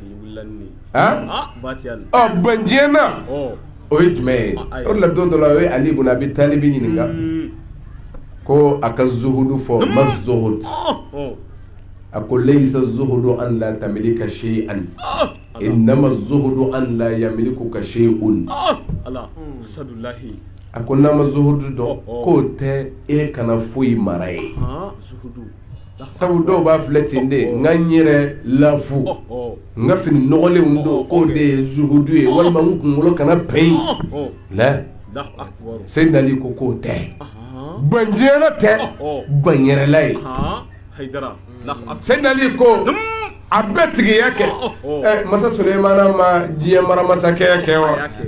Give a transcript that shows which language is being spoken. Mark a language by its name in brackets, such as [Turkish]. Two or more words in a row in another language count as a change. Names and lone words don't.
[Bambara] ye ban diɲɛ na o ye jumɛn ye o de la don dɔ la o ye Ali ibn Abi Talib ɲininka ko a ka zuhudu fɔ ma zuhud a ko [Arabic] ليس الزهد أن لا تملك شيئا إنما الزهد أن لا يملكك شيء [Bambara] a ko n'a ma zuhudu dɔn k'o tɛ e kana foyi mara ye sabu dɔw b'a filɛ ten de n ka n yɛrɛ lafu n ka fini nɔgɔlenw don k'o de ye zuhudu ye walima n kunkolo kana pɛn la Seydina Ali ko k'o tɛ ban diɲɛna tɛ ban yɛrɛla ye Seydina Ali ko a bɛɛ tigiya kɛ masa Sulemana ma diɲɛ maramasakɛya kɛ wa